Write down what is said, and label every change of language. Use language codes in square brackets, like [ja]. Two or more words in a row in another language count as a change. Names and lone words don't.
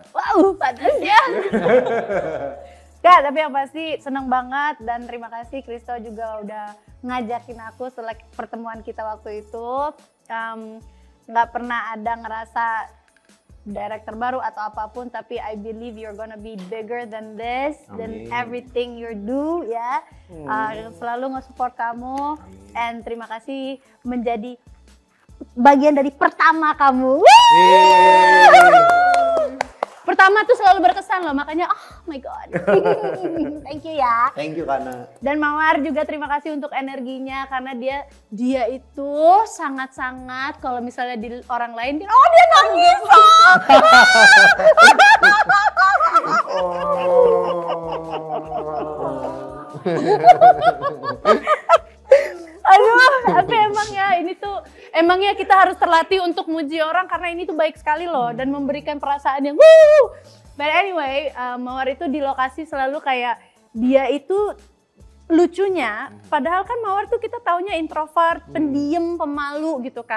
[id] Wow, panas ya. Gak, tapi yang pasti seneng banget dan terima kasih Kristo juga udah ngajakin aku setelah pertemuan kita waktu itu. Nggak pernah ada ngerasa director baru atau apapun, tapi [en] I believe you're gonna be bigger than this, than everything you do ya. [id] Selalu nge-support kamu, and terima kasih menjadi bagian dari pertama kamu. Pertama tuh selalu berkesan loh, makanya [en] oh my god. Thank you ya. Thank you Kana. [id] Dan Mawar juga terima kasih untuk energinya karena dia itu sangat-sangat kalau misalnya di orang lain dia nangis. Aduh, tapi emangnya kita harus terlatih untuk muji orang karena ini tuh baik sekali loh dan memberikan perasaan yang [en] But anyway, [id] Mawar itu di lokasi selalu kayak dia itu lucunya, padahal kan Mawar tuh kita taunya introvert, pendiam, pemalu gitu kan.